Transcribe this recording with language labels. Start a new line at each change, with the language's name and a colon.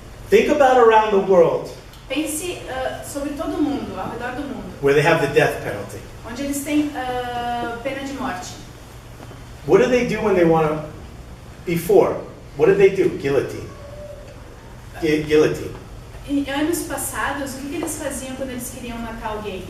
English: Think about around the world
Portuguese: Pense sobre todo mundo, ao redor do mundo,
English: where they have the death penalty.
Portuguese: onde eles têm pena de morte.
English: What do they do when they want to, before? What do they do? Guillotine. Guillotine.
Portuguese: Em anos passados, o que eles faziam quando eles queriam matar alguém?